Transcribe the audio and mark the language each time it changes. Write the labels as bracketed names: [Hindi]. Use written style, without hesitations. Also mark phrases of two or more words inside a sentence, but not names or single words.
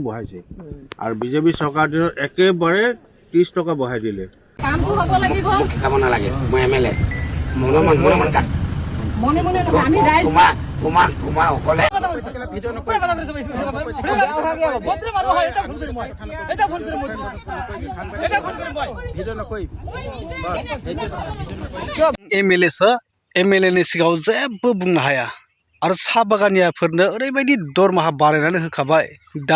[Assamese] বঢ়াইছে আৰু বিজেপি চৰকাৰ দিনত একেবাৰে 30 টকা বঢ়াই দিলে। কামটো হ'ব লাগিব। খাব নালাগে মই এমএলএ মনে মনে আমি ৰাইজ তোমাক অকলে ভিডিঅ' নকৰি [Bodo] एमएलएनि सिगाङाव जेबो बुंनो हाया आरो साहा बागानियाफोरनो ओरैबायदि दरमाहा बारायनानै होखाबाय दा